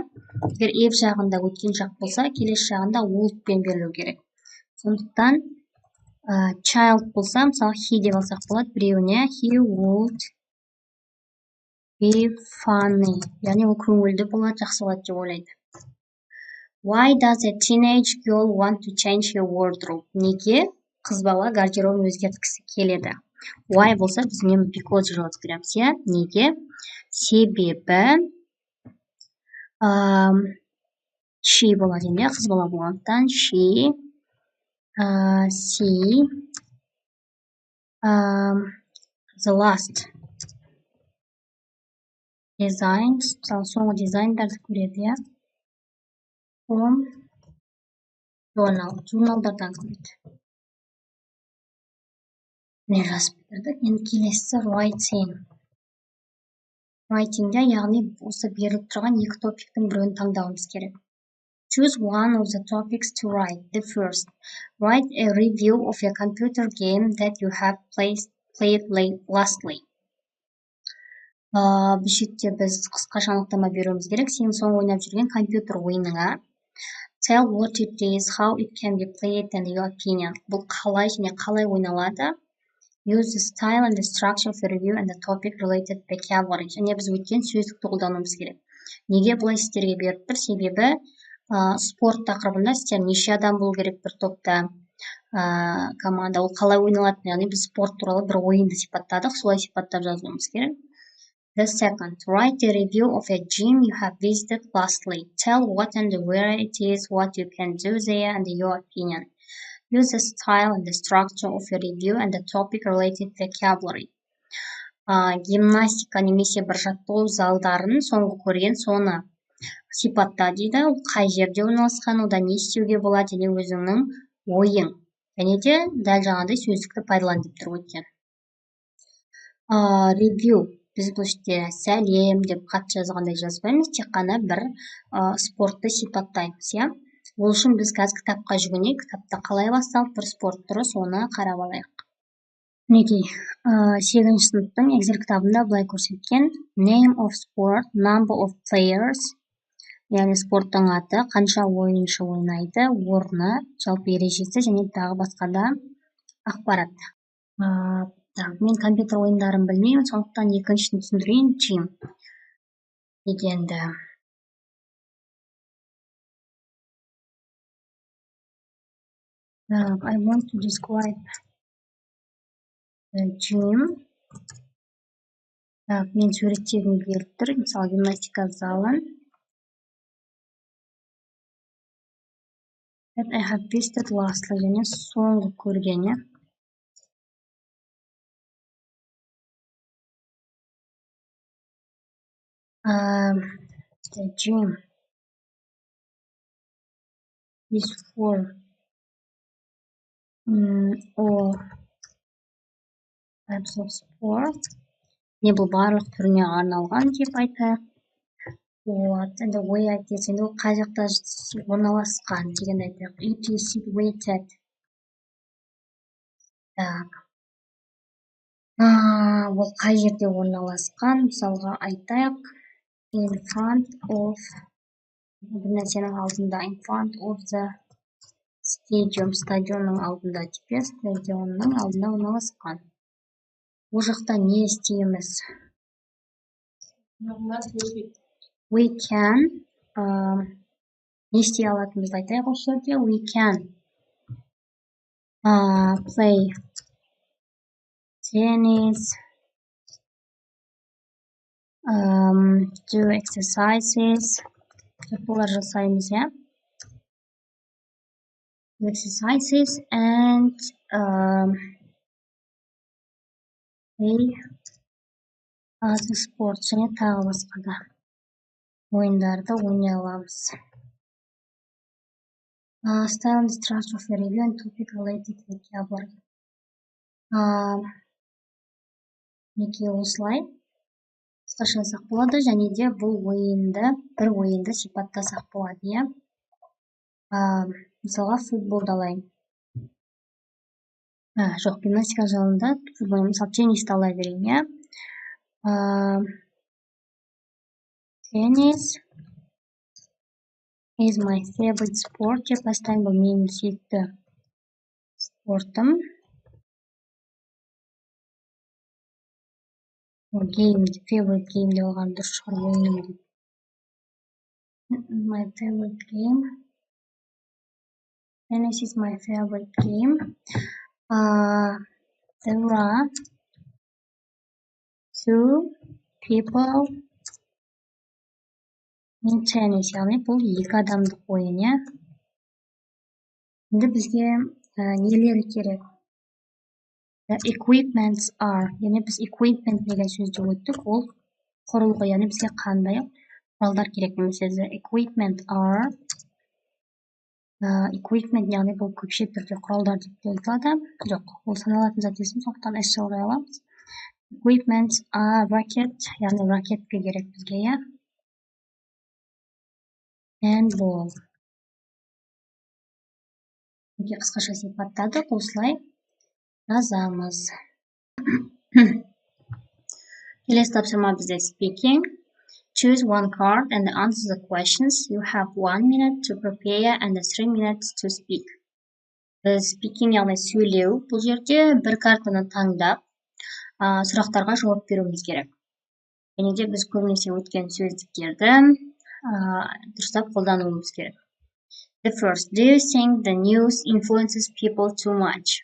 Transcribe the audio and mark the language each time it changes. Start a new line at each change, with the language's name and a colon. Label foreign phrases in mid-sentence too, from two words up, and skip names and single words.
Kazakh: Егер if жағында өткен жақ болса, келесі жағында would-пен берілу керек. Сондықтан child болса, мысалы he деп алсақ болады, біреуіне
English: he would be funny,
Kazakh: яғни ол көңілді болады, жақсы болады деп ойлайды.
English: Why does a teenage girl want to change her wardrobe?
Kazakh: Неге қыз бала гардеробын өзгерткісі келеді? Why болса, біз үнемі because жауап береміз, иә? Неге? Себебі she болады, иә, қыз бала болғандықтан
English: she see the last designs,
Kazakh: мысалы соңғы дизайндарды көреді, иә, from журналдардан көреді. Не жазып бердік? Енді келесі writing. Writingде, яғни осы беріліп тұрған екі топиктің біреуін таңдауымыз керек.
English: Choose one of the topics to write. The first, write a review of a computer game that you have played lastly.
Kazakh: Бұл жерде біз қысқаша анықтама беруіміз керек. Сен соңғы ойнап жүрген компьютер ойыныңа.
English: Tell what it is, how it can be played, and your opinion.
Kazakh: Бұл қалай және қалай ойналады.
English: Use the style and the structure of the review and the topic related vocabulary.
Kazakh: Және біз өткен сөздікті қолдануымыз керек. Неге бұлай сіздерге беріп тұр? Себебі спорт тақырыбында сіздер неше адам болу керек бір топта, команда, ол қалай ойналады, яғни біз спорт туралы бір ойынды сипаттадық, солай сипаттап жазуымыз керек.
English: The second, write a review of a gym you have visited lastly. Tell what and where it is, what you can do there, and your opinion. Use the style and the structure of your review and the topic related vocabulary.
Kazakh: Гимнастика немесе бір жаттығу залдарын соңғы көрген, соны сипатта дейді, қай жерде орналасқан, ода не істеуге болады, және өзіңнің ойың. Және де дәл жаңағыдай сөздікті пайдалан деп тұр өткен. Review. Біз бұл жерде сәлем деп қатты жазғандай жазбаймыз, тек қана бір спортты сипаттаймыз, иә. Ол үшін біз қазір кітапқа жүгінейік, кітапта қалай басталып бір спорт түрі, соны қарап алайық. Мінекей, 8-ші сыныптың Excel кітабында былай көрсеткен:
English: name of sport, number of players,
Kazakh: яғни спорттың аты, қанша ойыншы ойнайды, орны, жалпы ережесі және тағы басқа да ақпарат. Мен компьютер ойындарын білмеймін, сондықтан екіншісін түсіндірейін. Gym дегенді.
English: I want to describe the gym.
Kazakh: Мен суреттегім келіп тұр, мысалы гимнастика залын.
English: That I have visited lastly,
Kazakh: және соңғы көргені.
English: The gym is for all types of sport.
Kazakh: Не бұл барлық түріне арналған деп айтайық. Енді way айтесен, ол қай жақта орналасқан деген айтайық.
English: It is situated.
Kazakh: Ол қай жерде орналасқан, мысалға айтайық.
English: In front of,
Kazakh: бір нәрсенің алдында,
English: in front of the stadium,
Kazakh: стадионның алдында деп, стадионның алдында орналасқан. Ол жақта не істейміз?
English: We can,
Kazakh: не істей алатынымызды айтайық осы жерде.
English: We can play tennis, do exercises.
Kazakh: Бұлар жасаймыз, иә.
English: Exercises and play other sports
Kazakh: және тағы басқа да ойындарды ойнай аламыз.
English: Style and structure of the review and topic related with your
Kazakh: неке осылай қысқаша жазсақ болады, және де бұл бір ойынды сипаттасақ болады, иә. Мысалға футболды алайын. Жоқ, гимнастика залында футбол, мысалы теннисті ала берейін, иә.
English: Tennis is my favorite sport
Kazakh: деп бастаймын, бұл менің сүйікті спортым.
English: Favorite game
Kazakh: деп алған дұрыс шығар, ойыным деп.
English: My favorite game. Tennis is my favorite game. There are two people in tennis.
Kazakh: Яғни бұл екі адамдық ойын, иә. Енді бізге нелері керек?
English: The equipments are.
Kazakh: Яғни біз equipment деген сөзді өттік. Ол құрылғы, яғни бізге қандай құралдар керек немесе
English: the equipment are.
Kazakh: Equipment яғни бұл көпше түрде құралдар деп айтылады. Жоқ, ол саналатын зат есім, сондықтан S жалғай аламыз.
English: Equipments are racket,
Kazakh: яғни ракетка керек бізге, иә.
English: And ball.
Kazakh: Қысқаша сипаттадық, осылай жазамыз. Келесі тапсырма бізде speaking.
English: Choose one card and answer the questions. You have 1 minute to prepare and 3 minutes to speak.
Kazakh: Speaking яғни сөйлеу. Бұл жерде бір картаны таңдап, сұрақтарға жауап беруіміз керек. Және де біз көбінесе өткен сөздіктерді дұрыстап қолдануымыз керек.
English: The first, do you think the news influences people too much?